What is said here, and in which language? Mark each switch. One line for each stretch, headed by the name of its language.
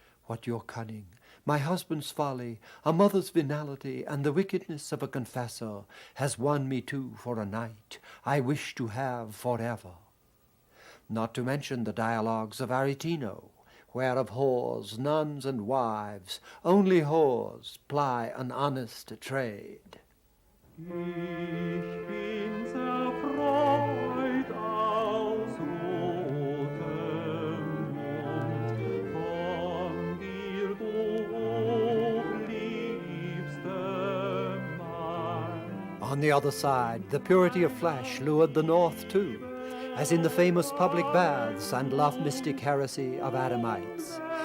English: What your cunning, my husband's folly, a mother's venality, and the wickedness of a confessor has won me too for a night I wish to have forever. Not to mention the dialogues of Aretino, where of whores, nuns, and wives, only whores ply an honest trade.
German: Ich bin zerfreut aus rotem Mund, von dir, du liebste mein.
English: On the other side, the purity of flesh lured the North too, as in the famous public baths and love-mystic heresy of Adamites.